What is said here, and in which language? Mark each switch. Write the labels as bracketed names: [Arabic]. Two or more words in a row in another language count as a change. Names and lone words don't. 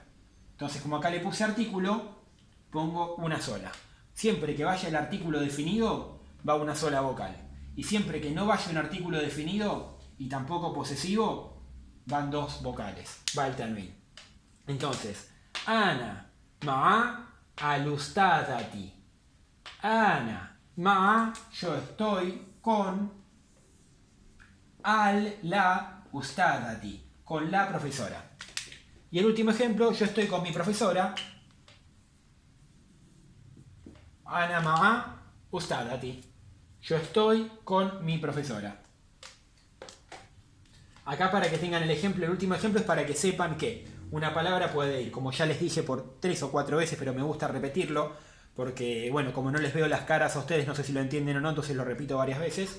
[Spanish] Entonces, como acá le puse artículo, pongo una sola. Siempre que vaya el artículo definido, va una sola vocal. Y siempre que no vaya un artículo definido y tampoco posesivo, van dos vocales. Va el tanwin. Entonces, [Arabic] أنا مع الأستاذة. أنا مع, [Spanish] yo estoy con la ustadati, con la profesora. Y el último ejemplo, yo estoy con mi profesora. [Arabic] أنا مع أستاذتي. [Spanish] Yo estoy con mi profesora. Acá para que tengan el ejemplo, el último ejemplo es para que sepan que Una palabra puede ir, como ya les dije por 3 o 4 veces, pero me gusta repetirlo, porque, bueno, como no les veo las caras a ustedes, no sé si lo entienden o no, entonces lo repito varias veces.